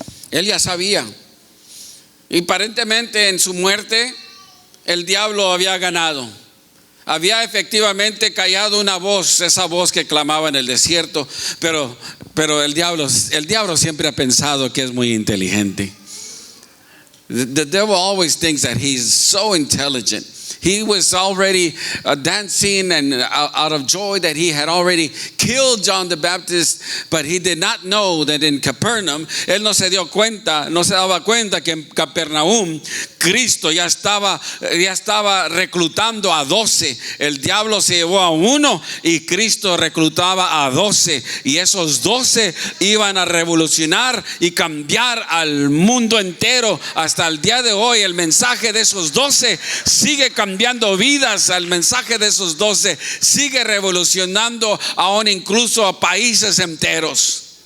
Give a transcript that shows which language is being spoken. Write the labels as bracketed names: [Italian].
[Spanish] Él ya sabía. Y aparentemente en su muerte el diablo había ganado. Había efectivamente callado una voz, esa voz que clamaba en el desierto, pero el diablo siempre ha pensado que es muy inteligente. [English] The devil always thinks that he's so intelligent. He was already dancing and out of joy that he had already killed John the Baptist, but he did not know that in Capernaum, [Spanish] él no se daba cuenta que en Capernaum Cristo ya estaba reclutando a 12. El diablo se llevó a uno y Cristo reclutaba a 12, y esos 12 iban a revolucionar y cambiar al mundo entero. Hasta el día de hoy el mensaje de esos 12 sigue cambiando vidas. El mensaje de esos 12 sigue revolucionando aún incluso a países enteros.